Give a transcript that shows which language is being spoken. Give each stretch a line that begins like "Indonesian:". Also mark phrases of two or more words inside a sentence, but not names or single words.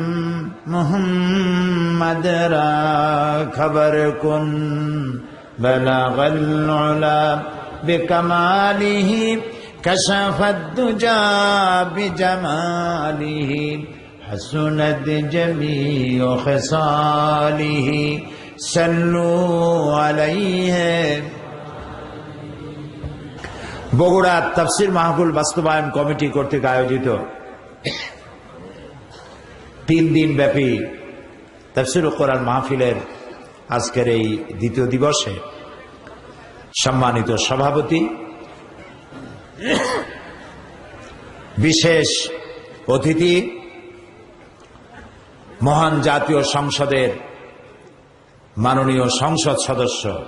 Arabic: محمد را خبر کن بلغ العلى بكماله كشف الدجى بجماله حسنت جميع خصاله صلوا عليه
Bangla: বগুড়া তাফসীর মাহফিল বাস্তবায়ন কমিটি কর্তৃক আয়োজিত 3 দিন ব্যাপী তাফসীর কোরআন মাহফিলের আজকের এই দ্বিতীয় দিবসে সম্মানিত সভাপতি, বিশেষ অতিথি, মহান জাতীয় সংসদের মাননীয় সংসদ সদস্য